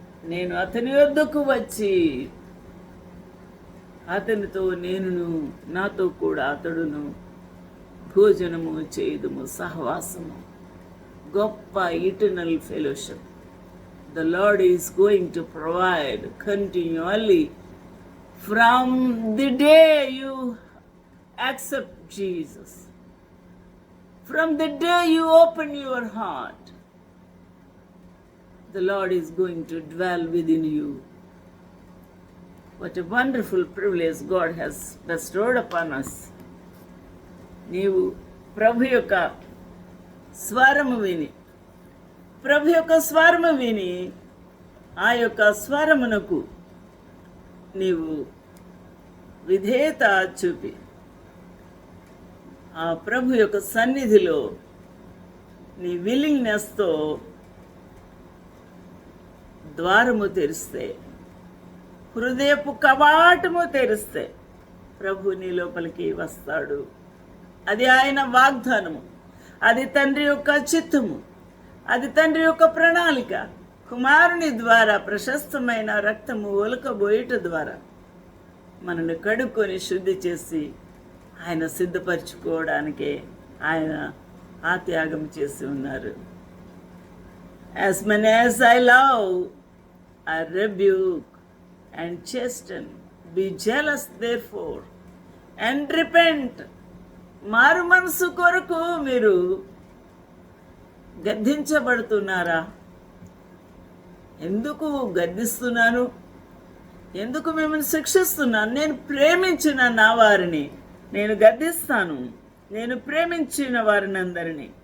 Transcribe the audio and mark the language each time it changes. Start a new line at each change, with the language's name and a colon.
Telugu: నేను అతని వద్దకు వచ్చి అతనితో నేనును నాతో కూడా అతడును భోజనము చేయుదుము, సహవాసము, గొప్ప
English: Eternal fellowship. The Lord is going to provide continually from the day you accept Jesus, from the day you open your heart. The Lord is going to dwell within you. What a wonderful privilege God has bestowed upon us.
Telugu: నీవు ప్రభు యొక్క స్వరము విని, ప్రభు యొక్క స్వరము విని ఆ యొక్క స్వరమునకు నీవు విధేయత చూపి ఆ ప్రభు యొక్క సన్నిధిలో నీ విల్లింగ్నెస్తో ద్వారము తెరిస్తే, హృదయపు కవాటము తెరిస్తే ప్రభు నీ లోపలికి వస్తాడు. అది ఆయన వాగ్దానము, అది తండ్రి యొక్క చిత్తము, అది తండ్రి యొక్క ప్రణాళిక. కుమారుని ద్వారా ప్రశస్తమైన రక్తము ఒలకబోయట ద్వారా మనల్ని కడుక్కొని శుద్ధి చేసి ఆయన సిద్ధపరచుకోవడానికే ఆయన ఆ త్యాగం చేసి ఉన్నారు.
English: As many as I love, I rebuke and chasten. Be jealous therefore and repent.
Telugu: మారు మనసు కొరకు మీరు గద్దించబడుతున్నారా? ఎందుకు గద్దిస్తున్నాను, ఎందుకు మిమ్మల్ని శిక్షిస్తున్నాను? నేను ప్రేమించిన నా వారిని నేను గద్దిస్తాను, నేను ప్రేమించిన వారిని అందరినీ.